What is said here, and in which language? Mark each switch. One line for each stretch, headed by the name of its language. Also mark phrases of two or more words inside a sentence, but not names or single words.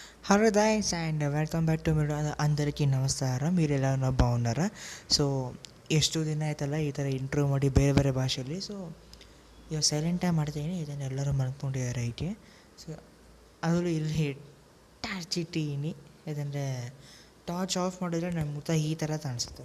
English: hello guys and welcome back to
Telugu: మీరు అందరికీ
English: ನಮಸ್ಕಾರ
Telugu: మీరెలా బాగున్నారా?
Kannada: ಸೊ ಎಷ್ಟು ದಿನ ಆಯ್ತಲ್ಲ ಈ ಥರ ಇಂಟ್ರೋ ಮಾಡಿ ಬೇರೆ ಬೇರೆ ಭಾಷೆಯಲ್ಲಿ. ಸೊ ಇವಾಗ ಸೈಲೆಂಟಾಗಿ ಮಾಡ್ತೀನಿ, ಇದನ್ನು ಎಲ್ಲರೂ ಮಲ್ಕೊಂಡಿದ್ದಾರೆ ಐತೆ. ಸೊ ಅದರಲ್ಲೂ ಇಲ್ಲಿ ಟಾರ್ಚ್ ಇಟ್ಟಿದ್ದೀನಿ, ಯಾಕಂದರೆ
English: torch off
Kannada: ಮಾಡಿದ್ರೆ ನನ್ನ ಮುಖ ಈ ಥರ ಕಾಣಿಸುತ್ತೆ.